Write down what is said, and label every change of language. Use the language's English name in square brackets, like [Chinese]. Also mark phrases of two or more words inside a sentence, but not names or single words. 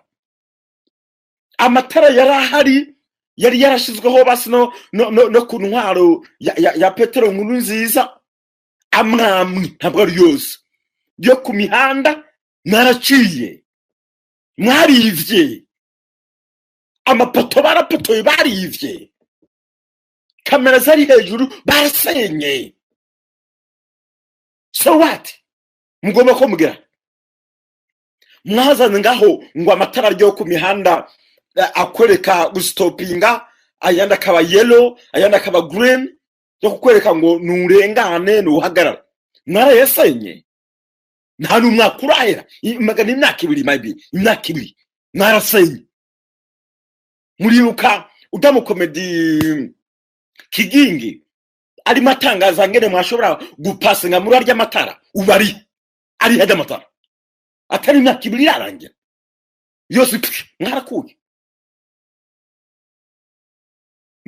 [Rundi] Amatara yarahari, yari yarashizweho basi no ku ntwaro ya Petero Nkuru Nziza. Amwamwe ntabwo ari yose yo ku mihanda naraciye, mwarivye. Amapoto barapotoye, barivye. Kamera zari hejuru barasenye. [English] So what? [Rundi] Mugomba ko mugira mwazanye ngaho ngo amatara ryo ku mihanda akwereka gustopinga, ayanda kaba yellow, ayanda kaba green, yo kukwereka ngo nurengane nuhagarara. Mwarayesenye. Nta n'umwaka urahera, magana imyaka 2 maybe, imyaka 2 mwarasenye. Muribuka udamu komedi Kigingi ari matangaza ngene mwashobora gupasinga muri arya matara, ubari ari hajya matara atari imyaka 2 yarangira yose mwarakuye.